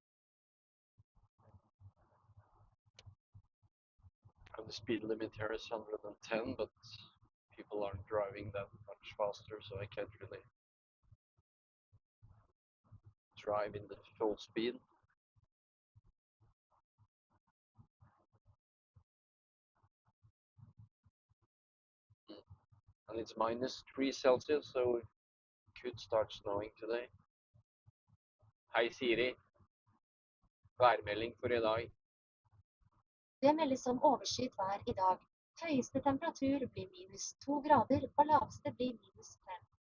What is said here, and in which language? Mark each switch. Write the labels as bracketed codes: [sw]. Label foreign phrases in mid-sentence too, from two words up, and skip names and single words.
[en] And the speed limit here is 110, but people aren't driving that much faster, so I can't really drive in the full speed. And it's -3 Celsius, so it could start snowing today. [no] Hei, Siri. Værmelding for i dag. Det meldes om overskyet vær i dag. Høyeste temperatur blir -2 grader og laveste blir -5.